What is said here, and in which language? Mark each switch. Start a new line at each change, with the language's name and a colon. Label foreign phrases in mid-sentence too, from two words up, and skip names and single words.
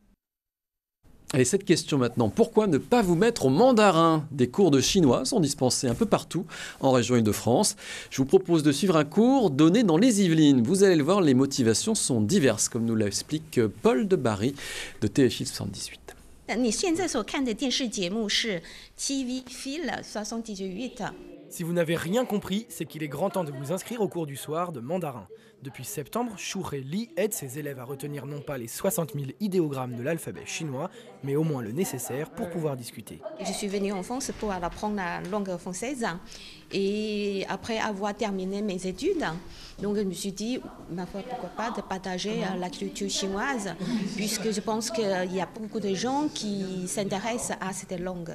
French: Et cette question maintenant, pourquoi ne pas vous mettre au mandarin? Des cours de chinois sont dispensés un peu partout en région Île-de-France. Je vous propose de suivre un cours donné dans les Yvelines. Vous allez le voir, les motivations sont diverses, comme nous l'explique Paul de Barry de TFI 78.
Chinese: 你现在所看的电视节目是 TV Fil 78.
French: Si vous n'avez rien compris, c'est qu'il est grand temps de vous inscrire au cours du soir de mandarin. Depuis septembre, Shu Li aide ses élèves à retenir non pas les 60 000 idéogrammes de l'alphabet chinois, mais au moins le nécessaire pour pouvoir discuter. Je suis venue en France pour apprendre la langue française et après avoir terminé mes études, donc je me suis dit, ma foi, pourquoi pas de partager la culture chinoise, puisque je pense qu'il y a beaucoup de gens qui s'intéressent à cette langue.